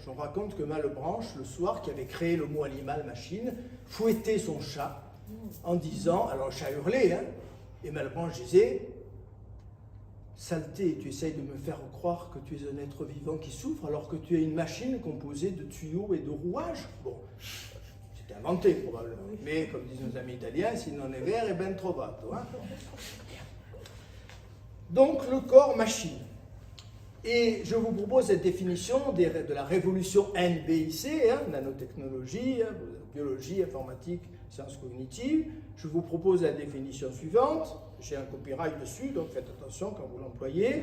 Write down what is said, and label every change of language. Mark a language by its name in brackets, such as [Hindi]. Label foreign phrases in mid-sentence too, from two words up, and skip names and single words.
[French] On raconte que Malebranche, le soir, qui avait créé le mot animal-machine, fouettait son chat en disant, alors le chat hurlait, hein, et Malebranche disait, saleté, tu essayes de me faire croire que tu es un être vivant qui souffre alors que tu es une machine composée de tuyaux et de rouages. Bon, c'était inventé probablement, mais comme disent nos amis italiens, [Italian] si non è vero, è ben trovato. [French] Hein. Donc le corps machine. Et je vous propose cette définition de la révolution NBIC, hein, nanotechnologie, hein, biologie, informatique, sciences cognitives. Je vous propose la définition suivante. J'ai un copyright dessus, donc faites attention quand vous l'employez.